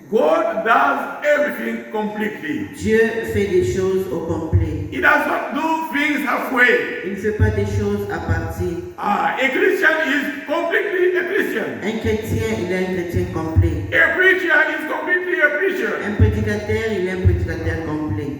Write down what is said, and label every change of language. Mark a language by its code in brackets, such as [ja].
[en] God does everything completely. [fr] Dieu fait des choses au complet. [en] He does not do things halfway. [fr] Il ne fait pas des choses à partie. [en] A Christian is completely a Christian. [fr] Un chrétien, il est un chrétien complet. [en] A preacher is completely a preacher. [fr] Un prédicateur, il est un prédicateur complet.